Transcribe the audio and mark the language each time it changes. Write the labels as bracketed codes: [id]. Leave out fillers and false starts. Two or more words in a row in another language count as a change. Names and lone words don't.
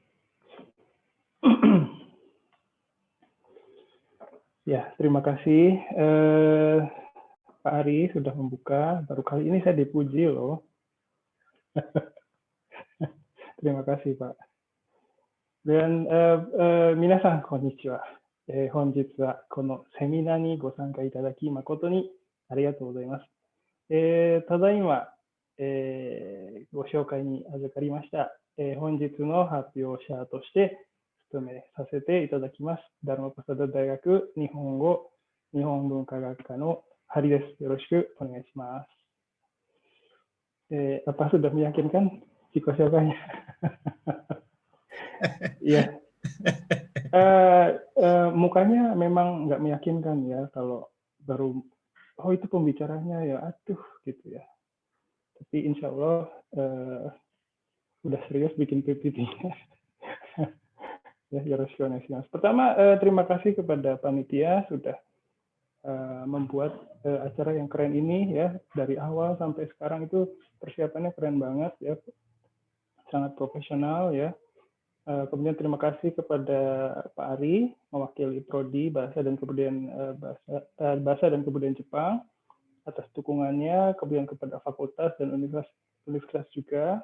[id] Ya, terima kasih Pak Ari sudah membuka. Baru kali ini saya dipuji loh. Terima kasih Pak. [ja] Dan みなさん こんにちは. 本日はこのセミナーにご参加いただき誠にありがとうございます。ただいま、ご紹介に預かりました、本日の発表者として務めさせていただきます。ダルマパサダ大学日本語日本文化学科のハリです。よろしくお願いします。 [id] apa sudah meyakinkan Ciko siapanya? Iya. Mukanya memang nggak meyakinkan ya kalau baru itu pembicaranya ya aduh gitu ya. Tapi [ar] إن شاء الله [id] udah serius bikin PPT-nya. Ya, [ja] よろしくお願いします. [id] Pertama, terima kasih kepada panitia sudah membuat acara yang keren ini ya, dari awal sampai sekarang itu persiapannya keren banget ya, sangat profesional ya. Kemudian terima kasih kepada Pak Ari mewakili Prodi Bahasa dan Kebudayaan Bahasa dan Kebudayaan Jepang atas dukungannya, kemudian kepada fakultas dan universitas juga.